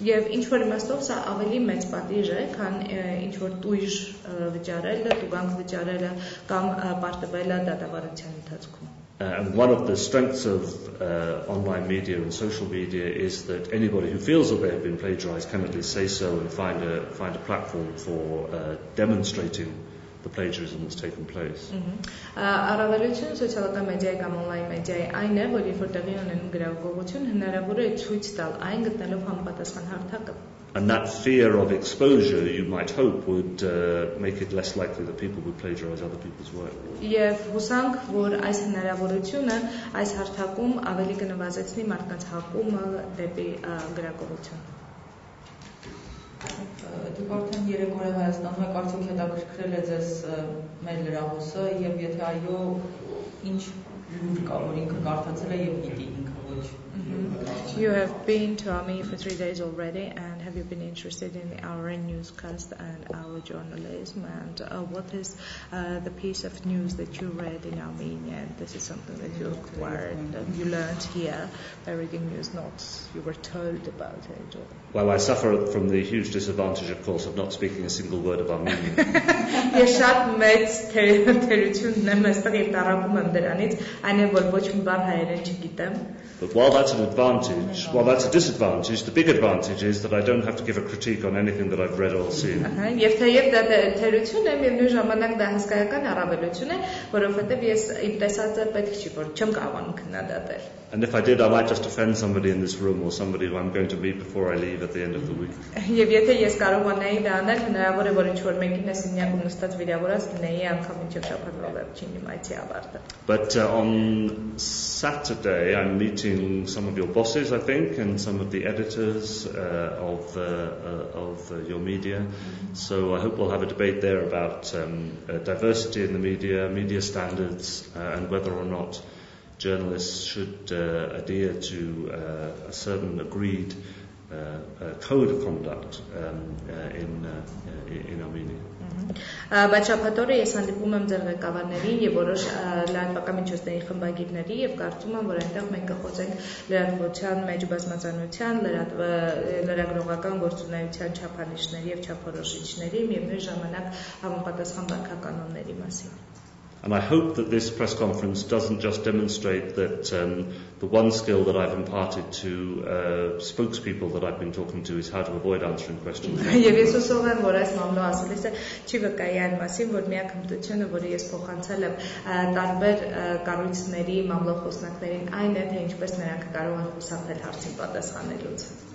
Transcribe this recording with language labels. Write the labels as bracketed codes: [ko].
[hy] Եվ ինչ որ իմաստով սա ավելի մեծ պատիժ է, քան ինչ որ տույժ վճարելը, տուգանք վճարելը կամ պարտվելը դատավարության ընթացքում. [en] And one of the strengths of online media and social media is that anybody who feels that they have been plagiarized can at least say so and find a platform for demonstrating the plagiarism that's taken place. [hy] Առավելությունը սոցիալական մեդիայի կամ on-line մեդիայի այն է, որ երբ որ տեղի ունեն գրագողություն, հնարավոր է ցույց տալ այն գտնելով համապատասխան հարթակը. [en] And that fear of exposure, you might hope, would make it less likely that people would plagiarize other people's work. [hy] Եվ հուսանք, որ այս հնարավորությունը այս հարթակում ավելի կնվազեցնի մարդկանց հակումը դեպի գրագողություն. Դուք արդեն 3 օր Հայաստանում եք, արդյոք հետաքրքրել է ձեզ մեր լրահոսը եւ եթե այո, ինչ լուր կա, որ ինքը կարդացել է եւ գիտի ինքը ոչ. [en] You have been to Armenia for 3 days already, and have you been interested in our newscast and our journalism? And what is the piece of news that you read in Armenia? This is something that you acquired, you learned here by reading news, not you were told about it. Or... Well, I suffer from the huge disadvantage, of course, of not speaking a single word of Armenian. [hy] Ես շատ մեծ թերությունն եմ այստեղ եւ տարապում եմ դրանից, այն է որ ոչ մի բան հայերեն չգիտեմ. [en] But while that's an advantage, while that's a disadvantage, the big advantage is that I don't have to give a critique on anything that I've read or seen. [hy] Եվ թեև դա թերություն է, միևնույն ժամանակ դա հսկայական առավելություն է, որովհետև ես իմ տեսածը պետք չի, որ չեմ կարողանում քննադատել. [en] And if I did, I might just offend somebody in this room or somebody who I'm going to meet before I leave at the end of the week. [hy] Եվ եթե ես կարողանայի դա անել, հնարավոր է որ ինչ-որ մեկին սենյակում նստած վիրավորած լինեի անգամ մինչև շաբաթվա վերջին իմացի ավարտը. [en] But on Saturday I'm meeting some of your bosses, I think, and some of the editors of your media. So I hope we'll have a debate there about diversity in the media standards, and whether or not journalists should adhere to a certain agreed code of conduct in Armenia. [hy] Բայց շաբաթօրը ես հանդիպում եմ ձեր ղեկավարներին եւ որոշ լրատվական միջոցների խմբագիրների եւ կարծում եմ, որ այնտեղ մենք կխոսենք լրատվության մեջ բազմազանության, լրագրողական գործունեության չափանիշների եւ չափորոշիչների, միևնույն ժամանակ համապատասխան վարքականոնների մասին. [en] And I hope that this press conference doesn't just demonstrate that the one skill that I've imparted to spokespeople that I've been talking to is how to avoid answering questions. [hy] Եվ ես հուսով եմ, որ այս մամուլի ասուլիսը չի վկայի այն մասին, որ միակ հմտությունը, որը ես փոխանցել եմ տարբեր կառույցների մամուլի խոսնակներին, այն է, թե ինչպես նրանք կարող են խուսափել հարցին պատասխանելուց։